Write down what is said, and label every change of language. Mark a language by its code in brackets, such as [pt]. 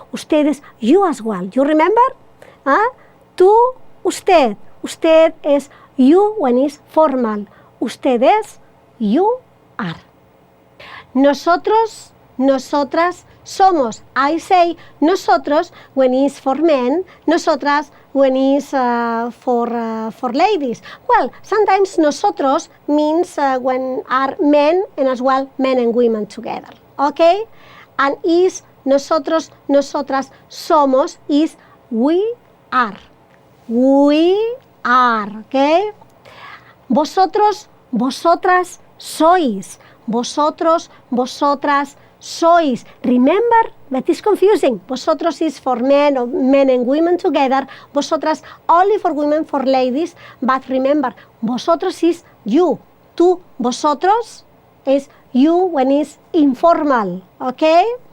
[en] Usted is you as well. You remember? [es] Tú, usted. [en] Usted is you when it's formal. [es] Usted es, [en] you are. [es] Nosotros, nosotras somos. [en] I say nosotros when it's for men, nosotras when it's for ladies. Well, sometimes nosotros means when are men and as well men and women together. Okay? And is [es] nosotros, nosotras somos [en] is we are. We are. Okay? [es] Vosotros, vosotras sois. Vosotros, vosotras sois. [en] Remember, that is confusing. Vosotros is for men and women together. Vosotras only for women, for ladies. But remember, vosotros is you. Tú, vosotros is you when it's informal. Okay?